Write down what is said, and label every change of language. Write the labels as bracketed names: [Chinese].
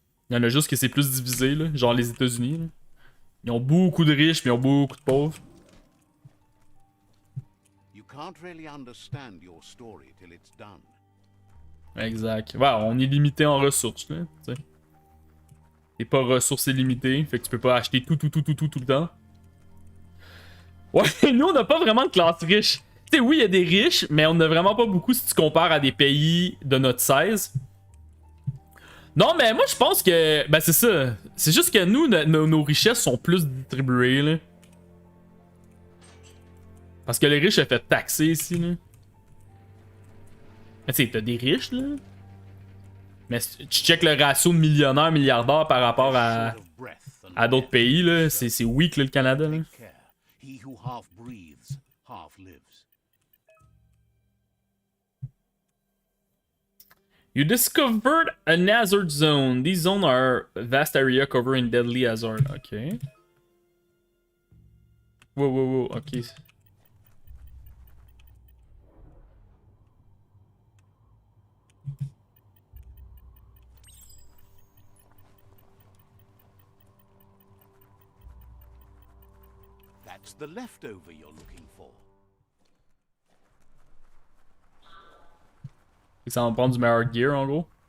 [French] Il y en a juste que c'est plus divisé, là. Genre les États-Unis. Là. Ils ont beaucoup de riches, puis ils ont beaucoup de pauvres. [English] You can't really understand your story till it's done. [French] Exact. Ouais, on est limité en ressources, là. T'sais. T'es pas ressources illimitées, fait que tu peux pas acheter tout le temps. Ouais, nous on n'a pas vraiment de classe riche. Tu sais, oui, il y a des riches, mais on n'a vraiment pas beaucoup si tu compares à des pays de notre 16. Non, mais moi je pense que. Ben, c'est ça. C'est juste que nous, nos richesses sont plus distribuées, là. Parce que les riches, se fait taxer ici, là. Mais tu sais, t'as des riches, là. Mais tu check le ratio de millionnaires, milliardaires par rapport à d'autres pays, là. C'est weak, là, le Canada, là. [English] Take care. He who half breathes, half lives. You discovered an hazard zone. These zones are a vast area covered in deadly hazard. Okay. Whoa. Okay. That's the leftover you're looking for. [French] Ça va prendre du meilleur gear, en gros.